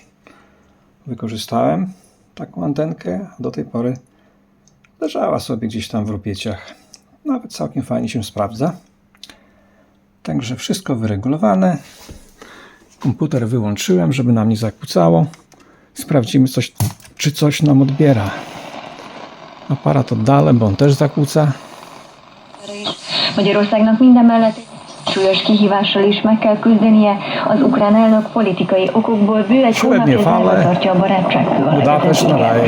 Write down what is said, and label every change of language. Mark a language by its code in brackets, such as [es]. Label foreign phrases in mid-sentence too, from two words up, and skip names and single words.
[pl] Wykorzystałem taką antenkę, a do tej pory leżała sobie gdzieś tam w rupieciach. Nawet całkiem fajnie się sprawdza. Także wszystko wyregulowane. Komputer wyłączyłem, żeby nam nie zakłócało. Sprawdzimy, czy coś nam odbiera. Aparat oddalę, bo on też zakłóca. [hu] Magyarországnak mindemellett súlyos kihívással is meg kell küzdenie. Az ukrán elnök politikai okokból bő egy hónapja zárva tartja a barátságfő alapvezetőjét.